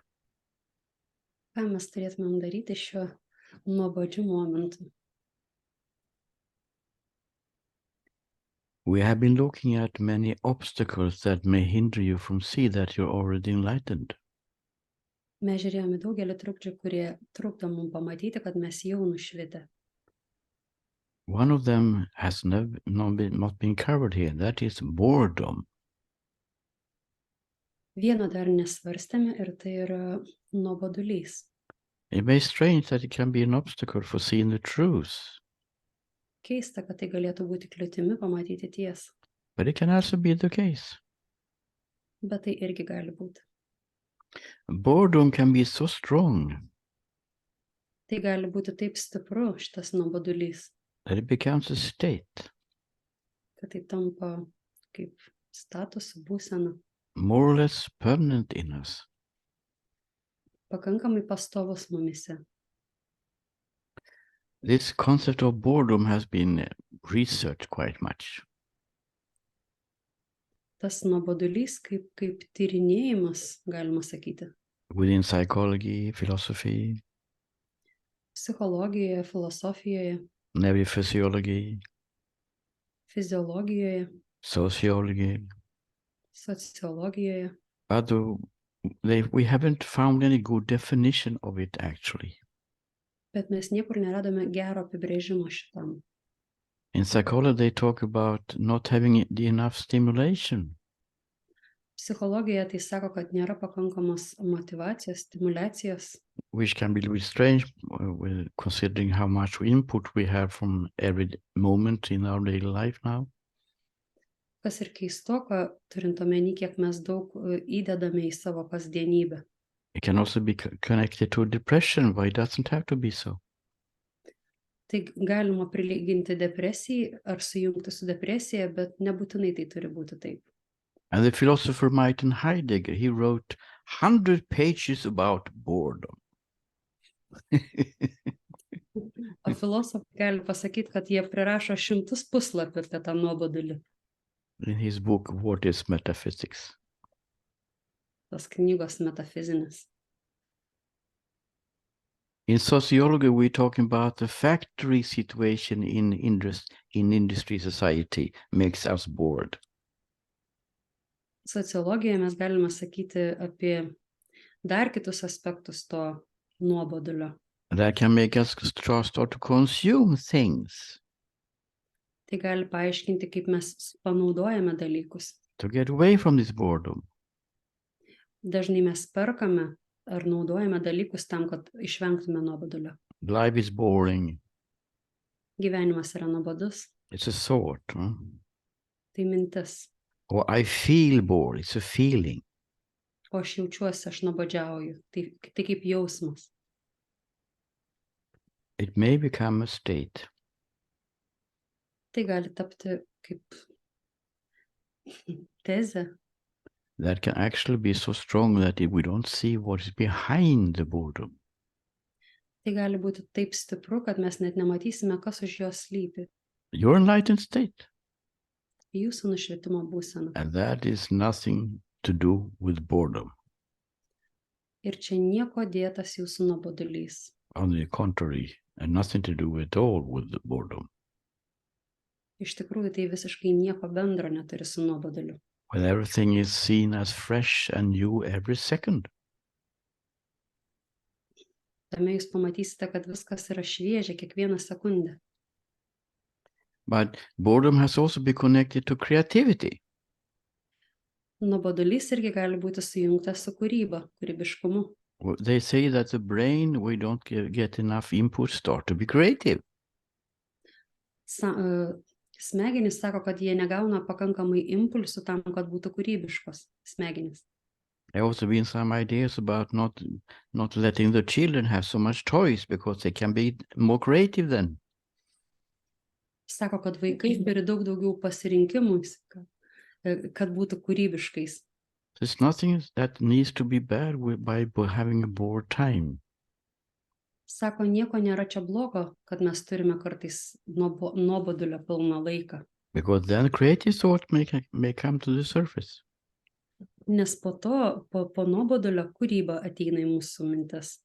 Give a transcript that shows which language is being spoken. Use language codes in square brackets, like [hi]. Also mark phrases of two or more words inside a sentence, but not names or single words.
[lt] Ką mes turėtumėm daryti šiuo nuobodžiu momentu? [en] We have been looking at many obstacles that may hinder you from seeing that you're already enlightened. [lt] Mes žiūrėjome daugelį trukdžių, kurie trukdo mums pamatyti, kad mes jau nušvitę. [en] One of them has not been covered here. That is boredom. [lt] Vieno dar nesvarstėme ir tai yra nuobodulys. [en] It may be strange that it can be an obstacle for seeing the truth, [lt] Keista, kad tai galėtų būti kliūtimi pamatyti tiesą, [en] but it can also be the case. [lt] bet tai irgi gali būti. [en] Boredom can be so strong [lt] Tai gali būti taip stipru, šitas nuobodulys, [en] that it becomes a state, [lt] kad tai tampa kaip statusų būsena, [en] more or less permanent in us. [lt] pakankamai pastovus mumise. [en] This concept of boredom has been researched quite much. [lt] Tas nuobodulys kaip tyrinėjimas, galima sakyti, [en] Within psychology, philosophy, [lt] psichologijoje, filosofijoje, [en] neurophysiology, [lt] fiziologijoje, [en] sociology, [lt] sociologijoje, [en] but we haven't found any good definition of it actually. [lt] bet mes niekur neradome gero apibrėžimo šitam. [en] In psychology, they talk about not having enough stimulation. [lt] Psichologijoje tai sako, kad nėra pakankamos motyvacijos, stimulacijos, [en] Which can be a little strange considering how much input we have from every moment in our daily life now. [lt] kas ir keistoka, turint omeny, kiek mes daug įdedame į savo kasdienybę. [en] It can also be connected to depression, but it doesn't have to be so. [lt] Tai galima prilyginti depresijai ar sujungti su depresija, bet nebūtinai tai turi būti taip. [en] And the philosopher Martin Heidegger, he wrote 100 pages about boredom. [lt] O filosofai gali pasakyti, kad jie prirašo 100 puslapių apie tą nuobodulį. [en] In his book, What is Metaphysics? [lt] Tas knygos metafizinis. [en] In sociology, we're talking about the factory situation in industry society makes us bored. [lt] Sociologijoje mes galime sakyti apie dar kitus aspektus to nuobodulio. [en] That can make us start to consume things, [lt] Tai gali paaiškinti, kaip mes panaudojame dalykus. to get away from this boredom. Dažnai mes perkame ar naudojame dalykus tam, kad išvengtume nuobodulio. [en] Life is boring. [lt] Gyvenimas yra nuobodus, [en] It's a thought. Huh? [lt] tai mintis. [en] Or I feel bored. It's a feeling. [lt] O aš jaučiuosi, aš nuobodžiauju. Tai kaip jausmas. [en] It may become a state. [lt] Tai gali tapti kaip tezė, [en] that can actually be so strong that we don't see what is behind the boredom. [lt] tai gali būti taip stipru, kad mes net nematysime, kas už jos slypi. [en] Your enlightened state. [lt] Jūsų nušvietimo būsena. [en] And that is nothing to do with boredom. [lt] Ir čia nieko dėtas jūsų nuobodulys. [en] On the contrary, and nothing to do at all with the boredom. [lt] Iš tikrųjų, tai visiškai nieko bendro neturi su nuoboduliu. [en] When everything is seen as fresh and new every second. [lt] Tame jūs pamatysite, kad viskas yra šviežia kiekvieną sekundę. [en] But boredom has also been connected to creativity. [lt] Nuobodulys irgi gali būti sujungtas su kūryba, kūrybiškumu. [en] They say that the brain, we don't get enough input, start to be creative. [lt] Smegenys sako, kad jie negauna pakankamai impulsų tam, kad būtų kūrybiškos smegenys. [en] There have also been some ideas about not letting the children have so much toys because they can be more creative then. [lt] Sako, kad vaikai turi daug daugiau pasirinkimų, kad būtų kūrybiškais. [en] There's nothing that needs to be bad by having a bored time. [lt] Sako, nieko nėra čia blogo, kad mes turime kartais nuobodulio pilną laiką. [en] Because then creative thought may come to the surface. [lt] Nes po to, po nuobodulio kūryba ateina į mūsų mintis.